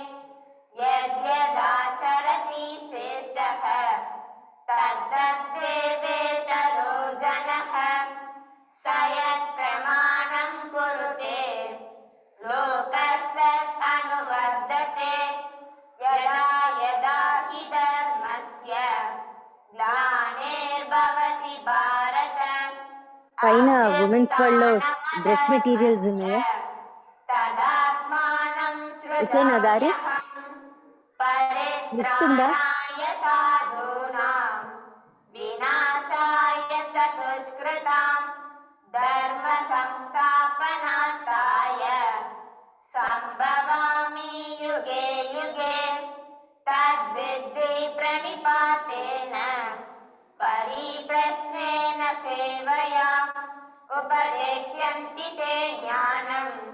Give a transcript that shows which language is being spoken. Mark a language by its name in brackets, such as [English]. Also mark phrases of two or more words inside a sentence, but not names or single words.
[Sanskrit] यद्यदाचरति श्रेष्ठः तद्देवेतरो जनः स यत्प्रमाणं कुरुते लोकस्तत् अनुवर्तते यदा यदा हि धर्मस्य ग्लानिर्भवति भारत [Telugu] పైన ఉమెన్స్ వరల్డ్ లో [English] dress materials [Telugu] ఉన్నాయా? [Sanskrit] तदात्मानं [Telugu] ఇసేనా దారి గుర్తుందా? [Sanskrit] परित्राणाय साधूनां विनाशाय चतुष्कृतां धर्म संस्थापनार्थाय संभवामि युगे युगे तद्विद्धि प्रणिपातेन परिप्रश्नेन सेवया उपदेश्यन्ति ते ज्ञानं